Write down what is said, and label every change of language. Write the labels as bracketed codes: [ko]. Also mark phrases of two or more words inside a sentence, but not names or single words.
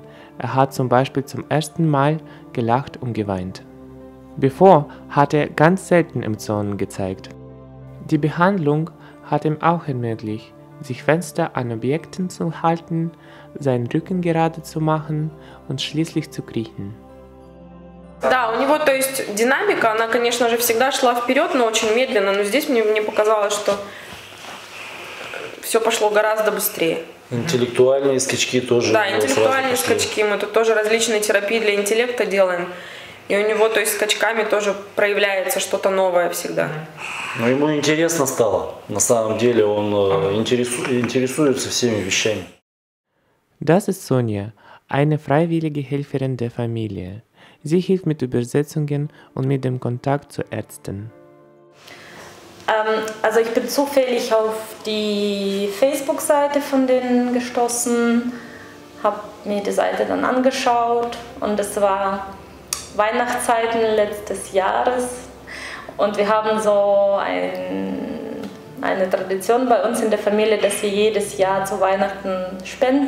[de] Er hat zum Beispiel zum ersten Mal gelacht und geweint. Bevor hat er ganz selten Emotionen gezeigt. Die Behandlung hat ihm auch ermöglicht, sich fester an Objekten zu halten, seinen Rücken gerade zu machen und schließlich zu kriechen. [ru] Да, у него, то есть, динамика, она, конечно же, всегда шла вперед, но очень медленно. Но здесь мне показалось, что все пошло гораздо быстрее. Интеллектуальные скачки тоже. Да, интеллектуальные скачки. Мы тут тоже различные терапии для интеллекта делаем. И у него, то есть, скачками тоже проявляется что-то новое всегда. Но ему интересно стало. На самом деле он интересуется всеми вещами. [de] Das ist Sonja, eine freiwillige Helferin der Familie. Sie hilft mit Übersetzungen und mit dem Kontakt zu Ärzten. Also ich bin zufällig auf die Facebook-Seite von denen gestoßen, habe mir die Seite dann angeschaut und es war Weihnachtszeiten letztes Jahres und wir haben so eine Tradition bei uns in der Familie, dass wir jedes Jahr zu Weihnachten spenden.